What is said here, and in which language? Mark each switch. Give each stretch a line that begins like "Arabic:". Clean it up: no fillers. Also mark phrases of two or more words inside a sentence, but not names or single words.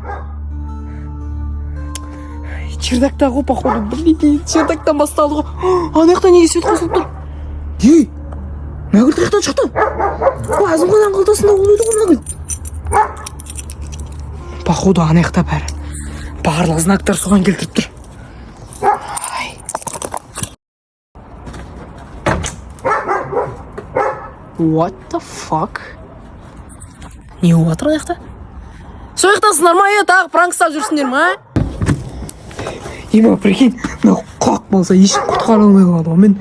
Kazakh: Чердакта ғой, походу, білмейді. Чердактан басталды ғой. Ана жақтан неге свет қосылып тұр? Ей! Нағыл таяқтан шықты. Азымхананың қалтасында ол еді ғой нағыл. Походу, ана жақта бәрі. Барлық знактар соған келтіріп тұр.
English: What the fuck?
Kazakh: Не болып жатыр ана жақта? Сол жақтасыңдар ма? Тағы пранк ұстап жүрсіңдер ма? Ема, прикинь, мынау қақ болса ешкім құтқара алмай қалады ғой мен.